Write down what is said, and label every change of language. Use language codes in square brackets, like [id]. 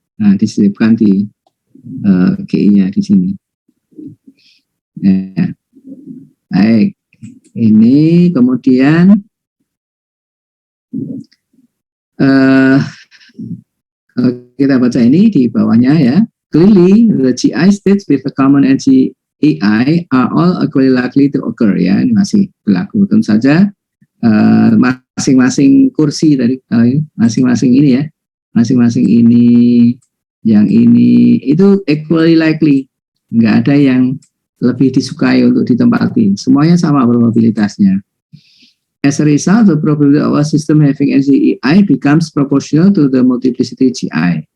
[id] Nah, disisipkan di GI-nya di sini. Ya. Baik, ini kemudian kalau kita baca ini di bawahnya ya. [en] Clearly, the GI states with the common energy AI are all equally likely to occur, ya. [id] Ini masih berlaku. Tentu saja masing-masing kursi dari masing-masing ini ya, masing-masing ini, yang ini itu [en] equally likely, [id] nggak ada yang lebih disukai untuk ditempati, semuanya sama probabilitasnya. [en] As a result, the probability of a system having energy EI becomes proportional to the multiplicity GI.